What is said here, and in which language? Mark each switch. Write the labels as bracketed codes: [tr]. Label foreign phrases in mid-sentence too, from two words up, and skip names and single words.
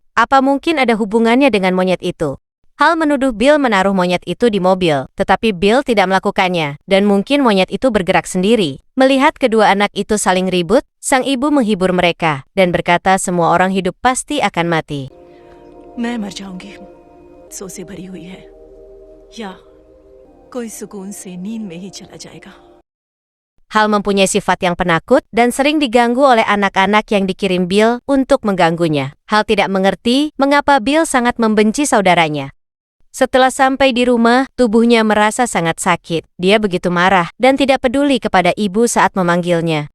[id] Apa mungkin ada hubungannya dengan monyet itu? Hal menuduh Bill menaruh monyet itu di mobil, tetapi Bill tidak melakukannya, dan mungkin monyet itu bergerak sendiri. Melihat kedua anak itu saling ribut, sang ibu menghibur mereka dan berkata semua orang hidup pasti akan mati. [hi] सोच से भरी हुई है या कोई सुकून से नींद में ही चला जाएगा. [id] Hal mempunyai sifat yang penakut dan sering diganggu oleh anak-anak yang dikirim Bill untuk mengganggunya. Hal tidak mengerti mengapa Bill sangat membenci saudaranya. Setelah sampai di rumah, tubuhnya merasa sangat sakit. Dia begitu marah dan tidak peduli kepada ibu saat memanggilnya.